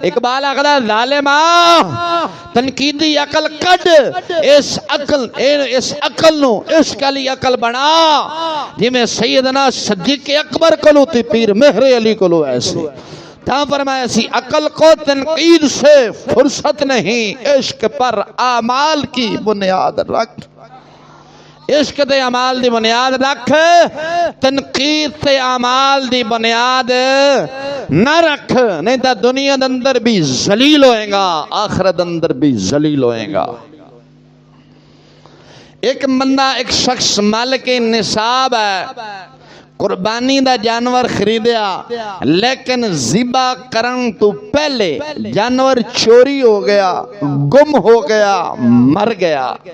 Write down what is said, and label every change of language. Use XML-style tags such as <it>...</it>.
<pa>اقبال آخدا ظالما تنقیدی عقل کڈ، اس عقل نو عشق علی عقل بنا، جی میں سیدنا صدیق اکبر کلو تے پیر مہر علی کلو ایسے. تا فرمایا سی</pa> <ur>عقل کو تنقید سے فرصت نہیں، عشق پر اعمال کی بنیاد رکھ.</ur> <pa>عشق تے اعمال دی بنیاد رکھ، تنقید تے اعمال دی بنیاد نہ رکھ، نہیں تا دنیا دے اندر بھی ذلیل ہوئے گا، آخرت اندر بھی ذلیل ہوئے گا. ایک بندہ، ایک شخص مالک نصاب ہے، قربانی دا جانور خریدیا، لیکن ذبح کرن تو پہلے جانور چوری ہو گیا، گم ہو گیا، مر گیا.</pa>